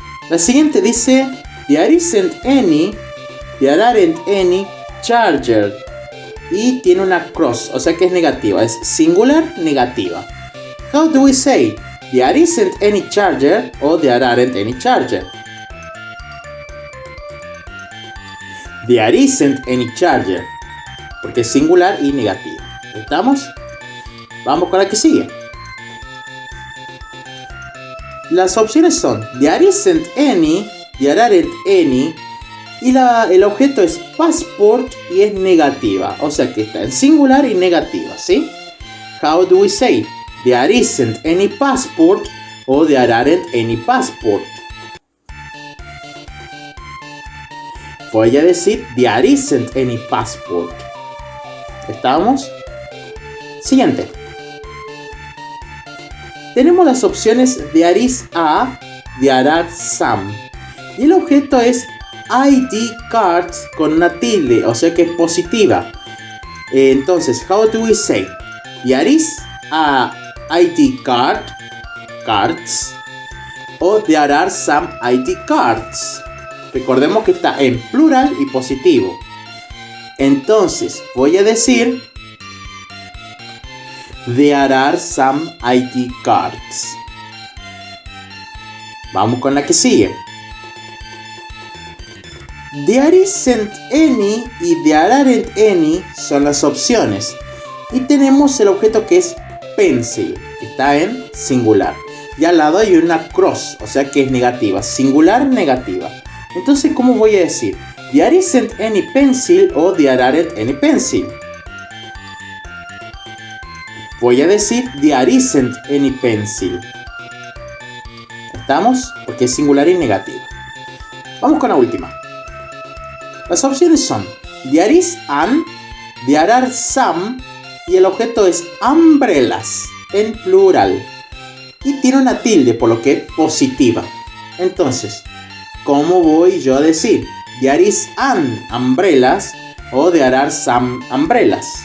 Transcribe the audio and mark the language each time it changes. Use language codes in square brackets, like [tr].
[es] La siguiente dice [en] there isn't any, there aren't any charger. [es] Y tiene una cross, o sea que es negativa. Es singular, negativa. [en] How do we say? There isn't any charger o there aren't any charger. There isn't any charger. [es] Porque es singular y negativa. ¿Estamos? Vamos con la que sigue. Las opciones son [en] there isn't any, there aren't any. [es] Y el objeto es passport y es negativa. O sea que está en singular y negativa, ¿sí? [en] How do we say? There isn't any passport o there aren't any passport. [es] Voy a decir [en] there isn't any passport. [es] ¿Estamos? Siguiente. Tenemos las opciones [en] there is a, there are some. [es] Y el objeto es ID cards con una tilde, o sea que es positiva. Entonces, [en] how do we say? There is a ID cards o there are some ID cards. [es] Recordemos que está en plural y positivo. Entonces, voy a decir [en] there are some ID cards. [es] Vamos con la que sigue. [en] There isn't any y there aren't any [es] son las opciones. Y tenemos el objeto que es pencil, que está en singular. Y al lado hay una cross, o sea que es negativa. Singular, negativa. Entonces, ¿cómo voy a decir? [en] There isn't any pencil o there aren't any pencil. [es] Voy a decir [en] there isn't any pencil. [es] ¿Estamos? Porque es singular y negativa. Vamos con la última. Las opciones son [en] there is an, there are some [es] y el objeto es umbrellas en plural. Y tiene una tilde, por lo que es positiva. Entonces, ¿cómo voy yo a decir? [en] There is an umbrellas o there are some umbrellas.